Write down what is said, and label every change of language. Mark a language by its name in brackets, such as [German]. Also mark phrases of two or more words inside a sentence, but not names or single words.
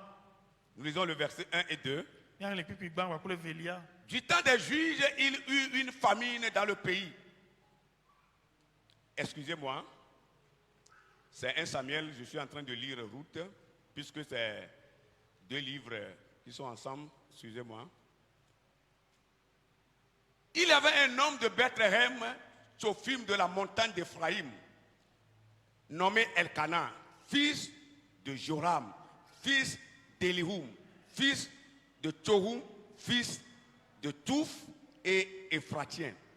[French] nous lisons le verset 1 et 2. [Ewe] míaxlẽ kpikpi gbã wòakple velia [French] Du temps des juges, il y eut une famine dans le pays. Excusez-moi, c'est 1 Samuel, je suis en train de lire Ruth, puisque c'est deux livres qui sont ensemble, excusez-moi. Il y avait un homme de Bethléem, Tsophim de la montagne d'Éphraïm, nommé Elkana, fils de Joram, fils d'Elihum, fils de Tohu, fils de Touf et Éphratien.